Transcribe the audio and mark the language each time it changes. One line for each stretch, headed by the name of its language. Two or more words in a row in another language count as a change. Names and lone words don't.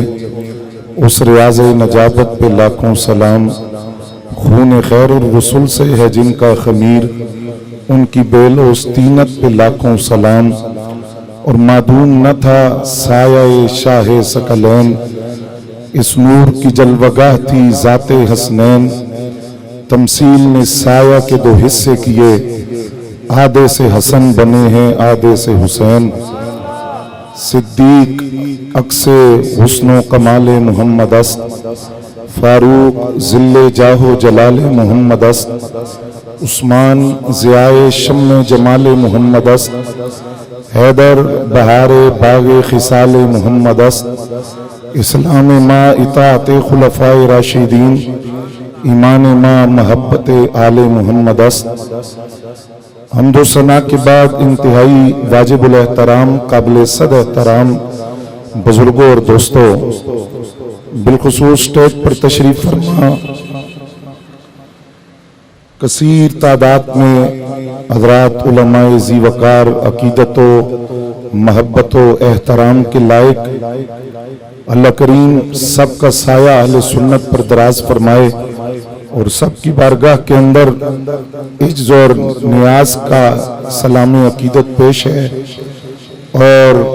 Urdu: اس ریاض نجابت پہ لاکھوں سلام، خون خیر الرسول سے ہے جن کا خمیر ان کی بیل و استینت پہ لاکھوں سلام، اور معدوم نہ تھا سایہ شاہ ثقلین اس نور کی جلوگاہ تھی ذات حسنین، تمثیل نے سایہ کے دو حصے کیے آدھے سے حسن بنے ہیں آدھے سے حسین،
Persian: صدیق عکس حسن و کمال محمد است، فاروق ذل جاہ و جلال محمد است، عثمان ضیائے شم جمال محمد است، حیدر بہار باغ خصال محمد است، اسلام ما اطاعت خلفائے راشدین، ایمان ما محبت آل محمد است۔
Urdu: حمد و ثنا کے بعد انتہائی واجب الاحترام قابل صد احترام بزرگوں اور دوستوں، بالخصوص اسٹیج پر تشریف فرما کثیر تعداد میں حضرات علماء ذی وقار عقیدت و محبت و احترام کے لائق، اللہ کریم سب کا سایہ اہل سنت پر دراز فرمائے اور سب کی بارگاہ کے اندر عجز اور نیاز کا سلام عقیدت پیش ہے، اور